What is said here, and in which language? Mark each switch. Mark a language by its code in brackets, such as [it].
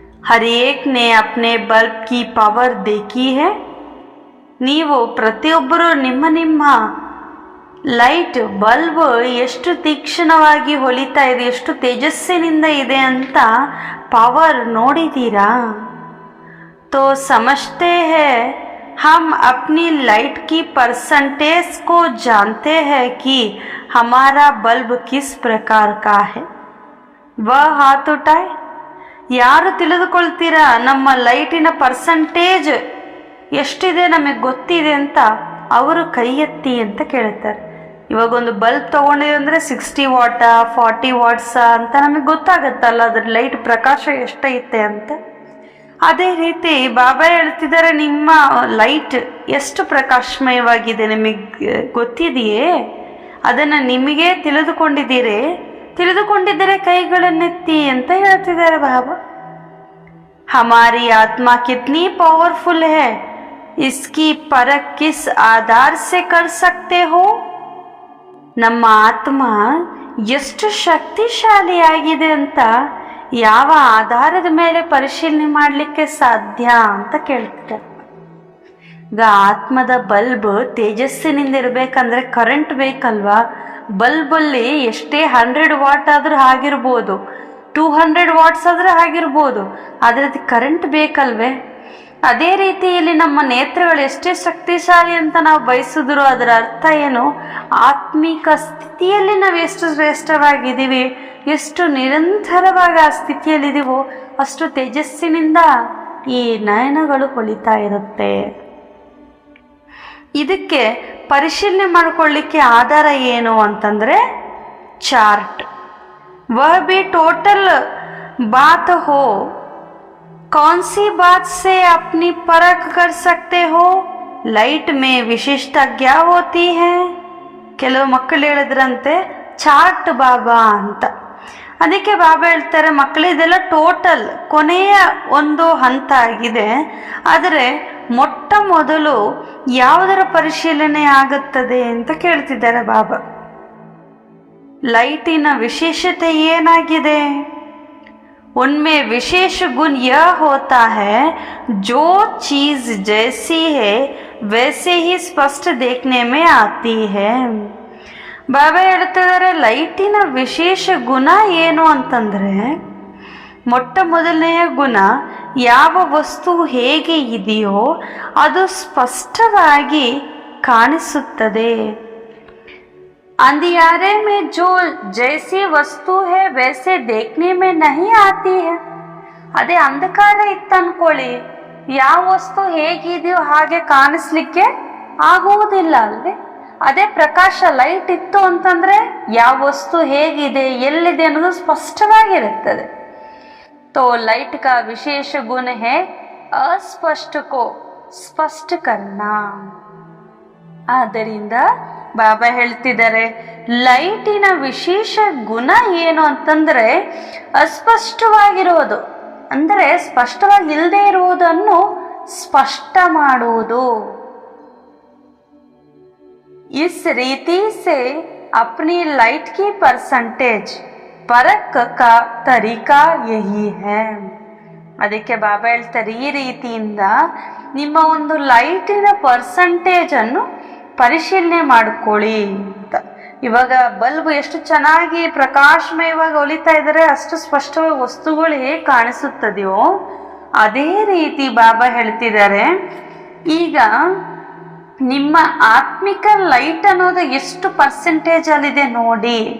[hi] ಹರ್ ಏಕ್ ನೇ ಅಪ್ನೆ ಬಲ್ಬ್ ಕಿ power ದೇಖಿ high. [kn] ನೀವು ಪ್ರತಿಯೊಬ್ಬರು ನಿಮ್ಮ ನಿಮ್ಮ ಲೈಟ್ ಬಲ್ಬ್ ಎಷ್ಟು ತೀಕ್ಷ್ಣವಾಗಿ ಹೊಳಿತಾ ಇದೆ, ಎಷ್ಟು ತೇಜಸ್ಸಿನಿಂದ ಇದೆ ಅಂತ ಪವರ್ ನೋಡಿದ್ದೀರಾ? [hi] तो समझते हैं हम अपनी लाइट की परसेंटेज को जानते हैं कि हमारा बल्ब किस प्रकार का है वह हाथ उठाए. [kn] ಯಾರು ತಿಳಿದುಕೊಳ್ತೀರಾ ನಮ್ಮ ಲೈಟಿನ ಪರ್ಸಂಟೇಜ್ ಎಷ್ಟಿದೆ ನಮಗೆ ಗೊತ್ತಿದೆ ಅಂತ ಅವರು ಕೈ ಎತ್ತಿ ಅಂತ ಕೇಳ್ತಾರೆ. ಇವಾಗ ಒಂದು ಬಲ್ಬ್ ತೊಗೊಂಡಿದೆ ಅಂದರೆ 60 ವಾಟ 40 ವಾಟ್ಸ ಅಂತ ನಮಗೆ ಗೊತ್ತಾಗತ್ತಲ್ಲ ಅದ್ರ ಲೈಟ್ ಪ್ರಕಾಶ ಎಷ್ಟೈತೆ ಅಂತ. ಅದೇ ರೀತಿ ಬಾಬಾ ಹೇಳ್ತಿದ್ದಾರೆ, ನಿಮ್ಮ ಲೈಟ್ ಎಷ್ಟು ಪ್ರಕಾಶಮಯವಾಗಿದೆ ನಿಮಗೆ ಗೊತ್ತಿದೆಯೇ, ಅದನ್ನು ನಿಮಗೆ ತಿಳಿದುಕೊಂಡಿದ್ದರೆ ಕೈಗಳನ್ನೆತ್ತಿ ಅಂತ ಹೇಳ್ತಿದ್ದಾರೆ ಬಾಬಾ. [hi] हमारी आत्मा कितनी पावरफुल है, इसकी परख किस आधार से कर सकते हो. [kn] ನಮ್ಮ ಆತ್ಮ ಎಷ್ಟು ಶಕ್ತಿಶಾಲಿಯಾಗಿದೆ ಅಂತ ಯಾವ ಆಧಾರದ ಮೇಲೆ ಪರಿಶೀಲನೆ ಮಾಡಲಿಕ್ಕೆ ಸಾಧ್ಯ ಅಂತ ಕೇಳ್ತಿದ್ದಾರೆ. ಈಗ ಆತ್ಮದ ಬಲ್ಬ್ ತೇಜಸ್ಸಿನಿಂದ ಇರಬೇಕಂದ್ರೆ ಕರೆಂಟ್ ಬೇಕಲ್ವಾ. ಬಲ್ಬಲ್ಲಿ ಎಷ್ಟೇ 100 ವಾಟ್ ಆದ್ರೂ ಆಗಿರ್ಬೋದು, 200 ವಾಟ್ಸ್ ಆದ್ರೆ ಆಗಿರ್ಬೋದು, ಆದರೆ ಅದು ಕರೆಂಟ್ ಬೇಕಲ್ವೇ. ಅದೇ ರೀತಿ ಇಲ್ಲಿ ನಮ್ಮ ನೇತ್ರಗಳು ಎಷ್ಟೇ ಶಕ್ತಿಶಾಲಿ ಅಂತ ನಾವು ಬಯಸಿದ್ರು ಅದರ ಅರ್ಥ ಏನು, ಆತ್ಮಿಕ ಸ್ಥಿತಿಯಲ್ಲಿ ನಾವು ಎಷ್ಟು ಶ್ರೇಷ್ಠವಾಗಿದ್ದೀವಿ, ಎಷ್ಟು ನಿರಂತರವಾಗಿ ಆ ಸ್ಥಿತಿಯಲ್ಲಿದ್ದೀವೋ ಅಷ್ಟು ತೇಜಸ್ಸಿನಿಂದ ಈ ನಯನಗಳು ಹೊಳಿತಾ ಇರುತ್ತೆ. ಇದಕ್ಕೆ ಪರಿಶೀಲನೆ ಮಾಡಿಕೊಳ್ಳಿಕ್ಕೆ ಆಧಾರ ಏನು ಅಂತಂದ್ರೆ चार्ट. [hi] वह भी टोटल बात हो, कौन सी बात से अपनी परख कर सकते हो. लाइट में विशिष्टता क्या होती है. [kn] ಕೆಲವು ಮಕ್ಕಳು ಹೇಳಿದ್ರಂತೆ ಚಾರ್ಟ್ ಬಾಬಾ ಅಂತ. ಅದಕ್ಕೆ ಬಾಬಾ ಹೇಳ್ತಾರೆ, ಮಕ್ಕಳಿದೆಲ್ಲ ಟೋಟಲ್ ಕೊನೆಯ ಒಂದು ಹಂತ ಆಗಿದೆ, ಆದರೆ ಮೊಟ್ಟ ಮೊದಲು ಯಾವುದರ ಪರಿಶೀಲನೆ ಆಗುತ್ತದೆ ಅಂತ ಕೇಳ್ತಿದ್ದಾರೆ ಬಾಬಾ. लाइटिन विशेषते ಏನಾಗಿದೆ. [hi] उनमें विशेष गुण यह होता है, जो चीज जैसी है वैसे ही स्पष्ट देखने में आती है. [kn] ಬಾಬಾ ಹೇಳ್ತಿದ್ದಾರೆ, ಲೈಟಿನ ವಿಶೇಷ ಗುಣ ಏನು ಅಂತಂದ್ರೆ, ಮೊಟ್ಟ ಮೊದಲನೆಯ ಗುಣ ಯಾವ ವಸ್ತು ಹೇಗೆ ಇದೆಯೋ ಅದು ಸ್ಪಷ್ಟವಾಗಿ ಕಾಣಿಸುತ್ತದೆ. [hi] अंधियारे में जो जैसी वस्तु है वैसे देखने में नहीं आती है. [kn] ಅದೇ ಅಂಧಕಾರ ಇತ್ತು ಅನ್ಕೊಳ್ಳಿ, ಯಾವ ವಸ್ತು ಹೇಗಿದೆಯೋ ಹಾಗೆ ಕಾಣಿಸ್ಲಿಕ್ಕೆ ಆಗುವುದಿಲ್ಲ ಅಲ್ವೇ. ಅದೇ ಪ್ರಕಾಶ ಲೈಟ್ ಇತ್ತು ಅಂತಂದ್ರೆ ಯಾವ ವಸ್ತು ಹೇಗಿದೆ ಎಲ್ಲಿದೆ ಅನ್ನೋದು ಸ್ಪಷ್ಟವಾಗಿರುತ್ತದೆ. [hi] तो लाइट का विशेष गुण है अस्पष्ट को स्पष्ट करना. [kn] ಆದ್ದರಿಂದ ಬಾಬಾ ಹೇಳ್ತಿದ್ದಾರೆ, ಲೈಟಿನ ವಿಶೇಷ ಗುಣ ಏನು ಅಂತಂದ್ರೆ ಅಸ್ಪಷ್ಟವಾಗಿರುವುದು, ಅಂದರೆ ಸ್ಪಷ್ಟವಾಗಿ ಇಲ್ಲದೆ ಇರುವುದನ್ನು ಸ್ಪಷ್ಟ ಮಾಡುವುದು. [hi] इस रीति से अपनी लाइट की परसेंटेज परख का तरीका यही है. [kn] ಅದಕ್ಕೆ ಬಾಬಾ ಹೇಳ್ತಾರೆ, ಈ ರೀತಿಯಿಂದ ನಿಮ್ಮ ಒಂದು ಲೈಟಿನ ಪರ್ಸೆಂಟೇಜ್ ಅನ್ನು ಪರಿಶೀಲನೆ ಮಾಡ್ಕೊಳ್ಳಿ ಅಂತ. ಇವಾಗ ಬಲ್ಬ್ ಎಷ್ಟು ಚೆನ್ನಾಗಿ ಪ್ರಕಾಶಮಯವಾಗಿ ಹೊಲಿತಾ ಇದ್ದಾರೆ, ಅಷ್ಟು ಸ್ಪಷ್ಟವಾಗಿ ವಸ್ತುಗಳು ಹೇಗೆ ಕಾಣಿಸುತ್ತದೆಯೋ ಅದೇ ರೀತಿ ಬಾಬಾ ಹೇಳ್ತಿದ್ದಾರೆ, ಈಗ ನಿಮ್ಮ ಆತ್ಮಿಕ ಲೈಟ್ ಅನ್ನೋದು ಎಷ್ಟು ಪರ್ಸೆಂಟೇಜ್ ಅಲ್ಲಿದೆ ನೋಡಿ.